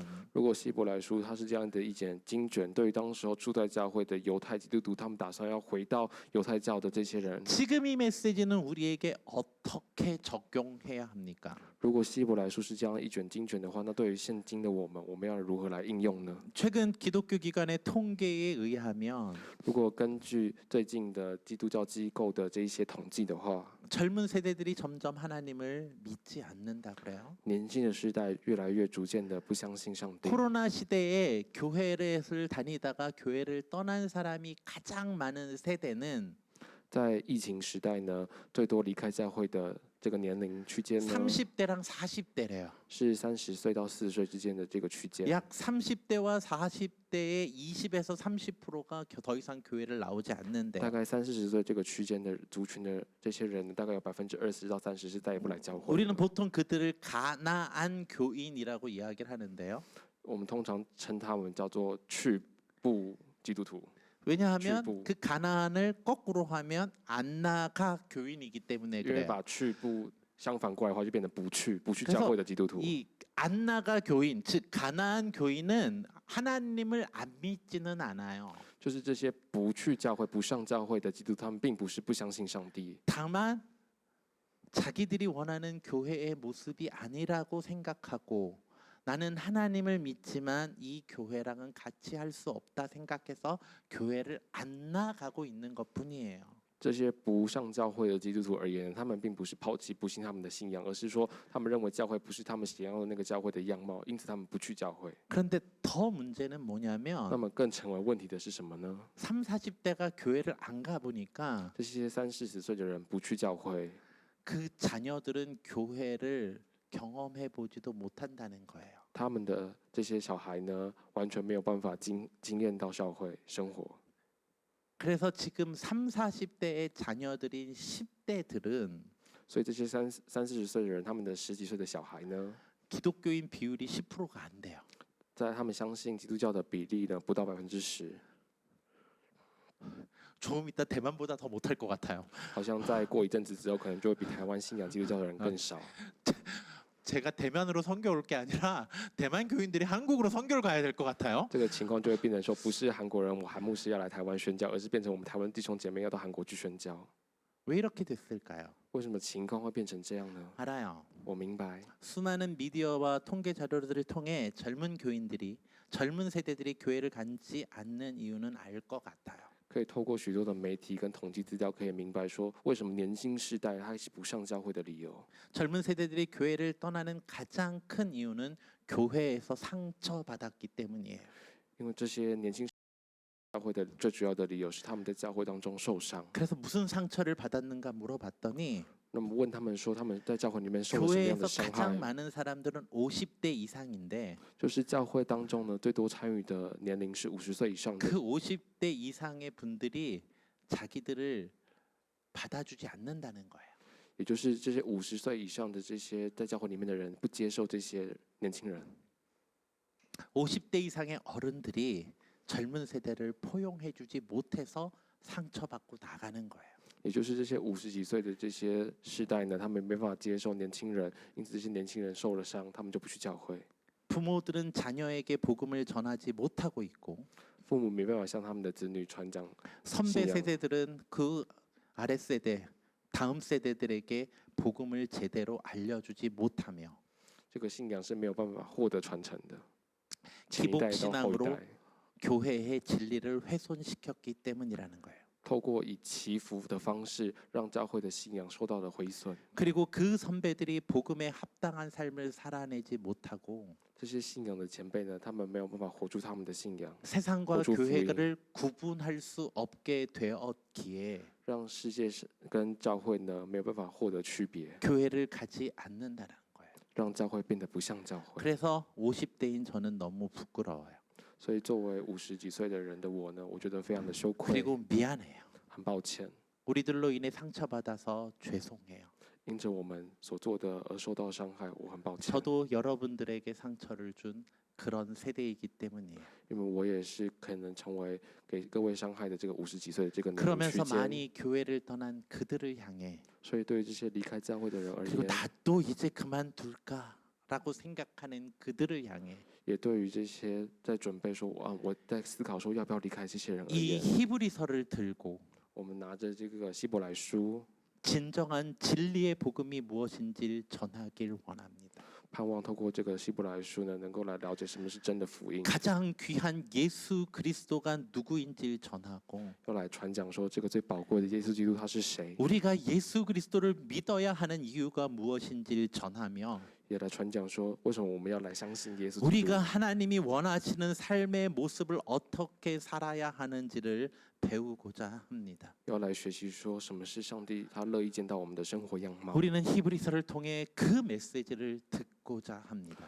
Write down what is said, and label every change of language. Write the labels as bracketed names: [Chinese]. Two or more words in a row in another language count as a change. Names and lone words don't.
[Chinese] 如果希伯来书它是这样的一卷经卷，对于当时候初代教会的犹太基督徒，他们打算要回到犹太教的这些人， [Korean] 지금 이 메시지는 우리에게 어떻게 적용해야 합니까? [Chinese] 如果希伯来书是这样一卷经卷的话，那对于现今的我们要如何来应用呢？ [Korean] 최근 기독교 기관의 통계에 의하면 [Chinese] 如果根据最近的基督教机构的这一些统计的话， [Korean] 젊은 세대들이 점점 하나님을 믿지 않는다 그래요. [Chinese] 年轻的世代越来越逐渐的不相信上帝。 [Korean] 코로나 시대에 교회를 다니다가 교회를 떠난 사람이 가장 많은 세대는 [Chinese] 在疫情时代呢，最多离开教会的这个年龄区间呢， [Korean] 30대랑 40대래요. [Chinese] 是30岁到40岁之间的这个区间。 [Korean] 약 30대와 40대의 20에서 30%가 더 이상 교회를 나오지 않는데 [Chinese] 大概30-40岁这个区间的族群的这些人，大概有20%到30%是再也不来教会。 [Korean] 우리는 보통 그들을 가나안 교인이라고 이야기를 하는데요. [Chinese] 我们通常称他们叫做去部基督徒。 [Korean] 왜냐하면 출부. 그 가나안을 거꾸로 하면 안 나가 교인이기 때문에 [Chinese] 因为 [Korean] 그래요. [Chinese] 把去部相反过来的话，就变成不去 [Korean] 그래서 [Chinese] 教会的基督徒。 [Korean] 이 안 나가 교인, 즉 가나안 교인은 하나님을 안 믿지는 않아요. [Chinese] 就是这些不去教会、不上教会的基督徒，他们并不是不相信上帝， [Korean] 다만 자기들이 원하는 교회의 모습이 아니라고 생각하고 나는 하나님을 믿지만 이 교회랑은 같이 할 수 없다 생각해서 교회를 안 나가고 있는 것뿐이에요. [Chinese] 这些不上教会的基督徒而言，他们并不是抛弃不信他们的信仰，而是说他们认为教会不是他们想要的那个教会的样貌，因此他们不去教会。 [Korean] 그런데 더 문제는 [Chinese] 那 [Korean] 뭐냐면 [Chinese] 么更成为问题的是什么呢？ [Korean] 3, 40대가 교회를 안 가보니까 [Chinese] 这些30、40岁的人不去教会， [Korean] 그 자녀들은 교회를 경험해 보지도 못한다는 거예요. [Chinese] 他们的这些小孩呢，完全没有办法经验到教会生活。 [Korean] 그래서 지금 3, 40대의 자녀들인 10대들은 [Chinese] 所以这些30、40岁的人，他们的10几岁的小孩呢， [Korean] 기독교인 비율이 10%가 안 돼요. [Chinese] 在他们相信基督教的比例呢，不到10%， [Korean] 조금 이따 대만보다 더 못할 것 같아요. [Chinese] 好像再过一阵子之后，可能就会比台湾信仰基督教的人更少。 [Korean] 제가 대만으로 선교 올 게 아니라 대만 교인들이 한국으로 선교를 가야 될 것 같아요. [Chinese] 这个情况就会变成说，不是韩国人，我韩牧师要来台湾宣教，而是变成我们台湾弟兄姐妹要到韩国去宣教。 [Korean] 왜 이렇게 됐을까요? [Chinese] 为什么情况会变成这样呢？ [Korean] 알아요. [Chinese] 我明白， [Korean] 수많은 미디어와 통계 자료들을 통해 젊은 교인들이 젊은 세대들이 교회를 가지 않는 이유는 알 것 같아요. [Chinese] 可以透过许多的媒体跟统计资料，可以明白说，为什么年轻世代他是不上教会的理由。 [Korean] 젊은 세대들이 교회를 떠나는 가장 큰 이유는 교회에서 상처받았기 때문이에요. [Chinese] 因为这些年轻教会的最主要的理由是他们在教会当中受伤。 [Korean] 그래서 무슨 상처를 받았는가 물어봤더니 [Chinese] 那么问他们说，他们在教会里面受了什么样 [Korean] 교회에서 [Chinese] 的伤 [Korean] 가장 [Chinese] 害？ [Korean] 많은 사람들은 50대 이상인데 [Chinese] 就是教会当中呢，最多参与的年龄是50岁以上的。 [Korean] 그 50대 이상의 분들이 자기들을 받아주지 않는다는 거예요. [Chinese] 也就是这些50岁以上的这些在教会里面的人不接受这些年轻人。 [Korean] 50대 이상의 어른들이 젊은 세대를 포용해주지 못해서 상처받고 나가는 거예요. [Chinese] 也就是这些50几岁的这些世代呢，他们没办法接受年轻人，因此这些年轻人受了伤，他们就不去教会。 [Korean] 부모들은 자녀에게 복음을 전하지 못하고 있고 [Chinese] 父母没办法向他们的子女传讲 [Korean] 선배 신앙. 세대들은 그 아랫세대 다음 세대들에게 복음을 제대로 알려주지 못하며 [Chinese] 这个信仰是没有办法获得传承的。前一代到后一 [Korean] 기복신앙으로 [Chinese] 代， [Korean] 교회의 진리를 훼손시켰기 때문이라는 거예요. [Chinese] 透过以祈福的方式，让教会的信仰受到了毁损。 [Korean] 그리고 그 선배들이 복음에 합당한 삶을 살아내지 못하고 [Chinese] 这些信仰的前辈呢，他们没有办法活出他们的信仰， [Korean] 세상과 호주 교회를 구분할 수 없게 되었기에 [Chinese] 让世界跟教会呢没有办法获得区别， [Korean] 교회를 가지 않는다는 거예요. [Chinese] 让教会变得不像教会。 [Korean] 그래서 50대인 저는 너무 부끄러워요. [Chinese] 所以作为50几岁的人的我呢，我觉得非常的羞愧， [Korean] 그리고 미안해요. [Chinese] 很抱歉， [Korean] 우리들로 인해 상처받아서 죄송해요. [Chinese] 因着我们所做的而受到伤害，我很抱歉。 [Korean] 저도 여러분들에게 상처를 준 그런 세대이기 때문이에요. [Chinese] 因为我也是可能成为给各位伤害的这个50几岁的这个年龄 [Korean] 그러면서 [Chinese] 区间， [Korean] 많이 교회를 떠난 그들을 향해 [Chinese] 所以对于这些离开教会的人而 [Korean] 그리고 [Chinese] 言， [Korean] 나도 이제 그만둘까라고 생각하는 그들을 향해 [Chinese] 也对于这些在准备说我在思考说要不要离开这些人而 [Korean] 이 [Chinese] 言， [Korean] 히브리서를 들고 [Chinese] 我们拿着这个希伯来书， [Korean] 진정한 진리의 복음이 무엇인지를 전하길 원합니다. [Chinese] 盼望透过这个希伯来书呢，能够来了解什么是真的福音， [Korean] 가장 귀한 예수 그리스도가 누구인지를 전하고 [Chinese] 要来传讲说这个最宝贵的耶稣基督他是谁， [Korean] 우리가 예수 그리스도를 믿어야 하는 이유가 무엇인지를 전하며 [Chinese] 也来传讲说为什么我们要来相信耶稣基督， [Korean] 우리가 하나님이 원하시는 삶의 모습을 어떻게 살아야 하는지를 배우고자 합니다. [Chinese] 要来学习说什么是上帝他乐意见到我们的生活样貌。 [Korean] 우리는 히브리서를 통해 그 메시지를 듣고자 합니다.